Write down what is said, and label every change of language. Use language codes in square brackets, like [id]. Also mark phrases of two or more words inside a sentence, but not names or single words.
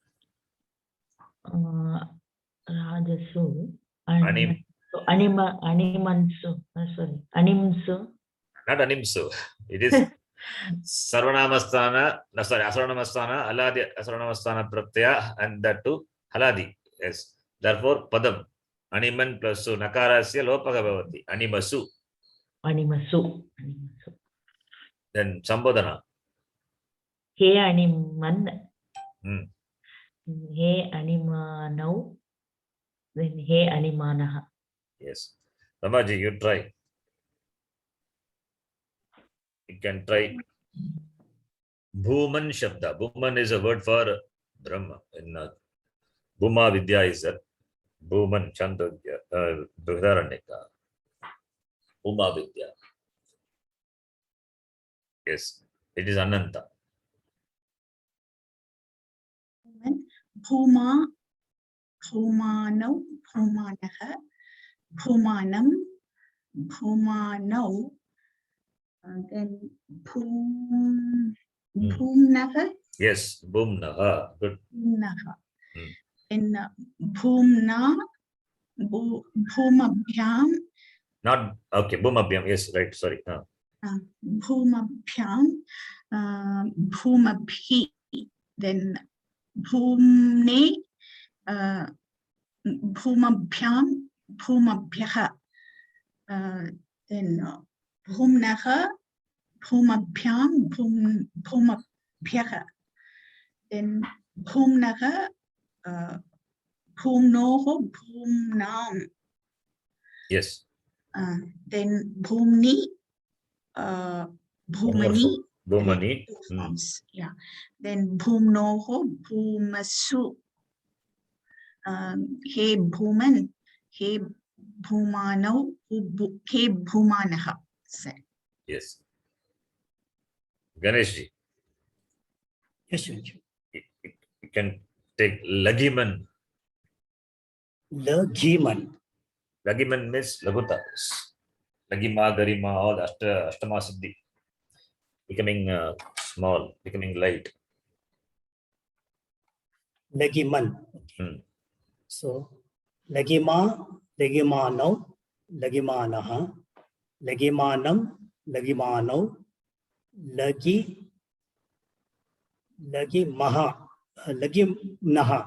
[en] rajasu, and Anim, so animansu, sorry, animsu. not animsu. It is Sarvanamasthana, no, sorry, [sa] Asarvanamasthana, Aladi, Asarvanamasthana Pratyaya, [en] and that too Haladi. Yes. Therefore, Padam. Animan plus su. [sa] Nakarasya lopaka bhavati. [en] Animasu. Animasu. Then Sambodhana. [sa] He animan. [en] Hmm. [sa] He animanau. Then he animanaha. [en] Yes. Ramaji, you try. You can try. [sa] Bhuman Shabda. [en] Bhuman is a word for Brahma. In Bhuma Vidya is a Bhuman Chandogya, Brihadaranyaka. Bhuma Vidya. Yes. It is Ananta. [sa] Bhuma, Bhumanau, Bhumanah, Bhumanam, Bhumanau, then Bhumnaha, [en] Yes. Bhumnaha. Good. Bhumnaha. Hmm. [sa] Then Bhumna, Bhumabhyam, [en] Not okay. Bhumabhyam. Yes, right. Sorry. [sa] Bhumabhyam, Bhumabhi, then Bhumne, Bhumabhyam, Bhumabhyaha, then Bhumnaha, Bhumabhyam, Bhumabhyaha, then Bhumnaha, Bhumnoho, Bhumnam, [en] Yes. [sa] then Bhumni, Bhumani, [en] Bhumani. two forms, yeah. [sa] Then Bhumnoho, Bhumasu, He Bhuman, He Bhumanau, He Bhumanaha. [en] Yes. Ganeshji, Yes, Swamiji. you can take Lagiman. Lagiman. Lagiman means Laguta. [sa] Lagima, Garima, [en] all [sa] Ashtama Siddhi. [en] Becoming small, becoming light. Lagiman. Hmm. [sa] So, Lagima, Lagimanau, Lagimanaha, Lagimanam, Lagimanau, Lagimaha, Lagimnaha,